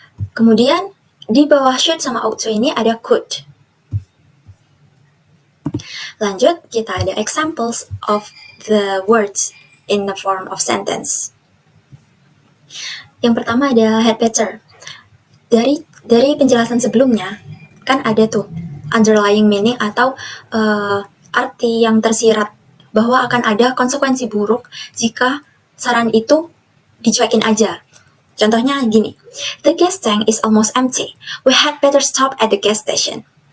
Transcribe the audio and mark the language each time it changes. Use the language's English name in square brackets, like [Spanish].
[Indonesian] Kemudian di bawah should sama ought to ini ada could. Lanjut, kita ada [English] examples of the words in the form of sentence. [Indonesian] Yang pertama ada had better. Dari penjelasan sebelumnya, kan ada tuh [English] underlying meaning [Indonesian] atau arti yang tersirat bahwa akan ada konsekuensi buruk jika saran itu dicuekin aja. Contohnya gini, [English] the gas tank is almost empty. We had better stop at the gas station.